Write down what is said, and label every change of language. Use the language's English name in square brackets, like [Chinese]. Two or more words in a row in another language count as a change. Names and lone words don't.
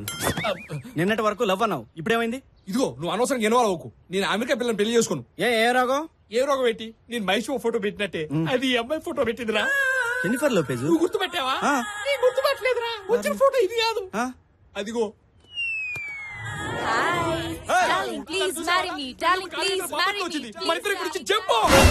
[Telugu] నిన్నటి వరకు లవ్ అన్నావు, ఇప్పుడేమైంది? ఇదిగో, నువ్వు అనవసరంగా ఇన్వాల్వ్ అవ్వకు. నేను అమెరికా పిల్లల్ని పెళ్లి చేసుకోను. ఏ రోగం? ఏ రోగం పెట్టి? నేను మహేష్ ఫోటో పెట్టినట్టే అది ఈ అమ్మాయి ఫోటో పెట్టిందిరా. జెన్నిఫర్ లోపెజ్. నువ్వు గుర్తుపెట్టావా? నేను గుర్తుపెట్టలేదురా. వచ్చిన ఫోటో ఇది కాదు. అదిగో. [English] Darling, please marry me. Darling, please marry me. [Telugu] మన ఇద్దరి గురించి చెప్పు.